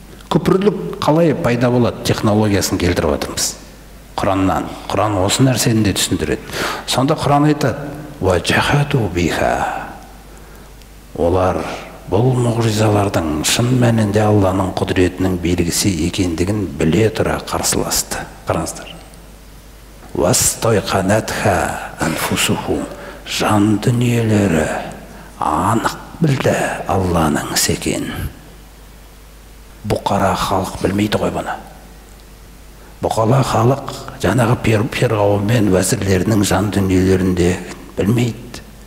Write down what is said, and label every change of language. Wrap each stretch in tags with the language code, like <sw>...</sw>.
<kk>Көпірлік қалай пайда болады технологиясын келтіріп жатырмыз. Құраннан. Құран осы нәрсені де түсіндіреді. Сонда Құран айтады:</kk> <ar>«Уаджахату биха».</ar> <kk>Олар бұл мұғжизалардың шын мәнінде Алланың құдіретінің белгісі екендігін біле тұра қарсыласты. Қараңыздар.</kk> <ar>«Вастойқанатха анфусухум».</ar> <kk>Жан дүниелері анық білді Алланың ісі екенін. Бұқара халық білмейді ғой бұны. Бұқала халық жаңағы Перғауын мен уәзірлерінің жан дүниелерінде білмейді.</kk>